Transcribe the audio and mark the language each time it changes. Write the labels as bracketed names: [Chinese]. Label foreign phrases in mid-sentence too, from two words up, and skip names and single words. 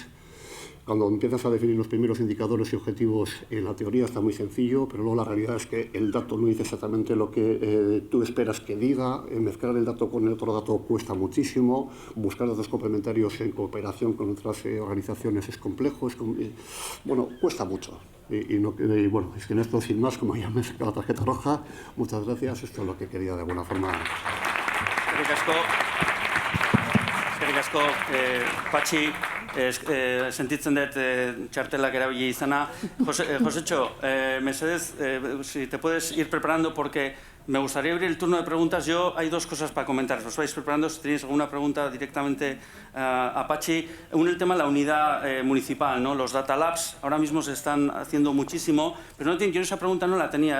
[Spanish] Cuando empiezas a definir los primeros indicadores y objetivos, en la teoría está muy sencillo, pero luego la realidad es que el dato no dice exactamente lo que tú esperas que diga. Mezclar el dato con el otro dato cuesta muchísimo. Buscar datos complementarios en cooperación con otras organizaciones es complejo. Cuesta mucho. Es que en esto, sin más, como ya me he sacado la tarjeta roja, muchas gracias. Esto es lo que quería de alguna forma. [Basque] Eskerrik asko, Patxi, sentitzen dut txartelak erabili izana. Josetxo, mesedez, [Spanish] si te puedes ir preparando porque me gustaría abrir el turno de preguntas. Hay dos cosas para comentar. Os vais preparando si tenéis alguna pregunta directamente a Patxi. Uno, el tema de la unidad municipal, ¿no? Los [English] Data Labs [Spanish] ahora mismo se están haciendo muchísimo, pero yo esa pregunta no la tenía.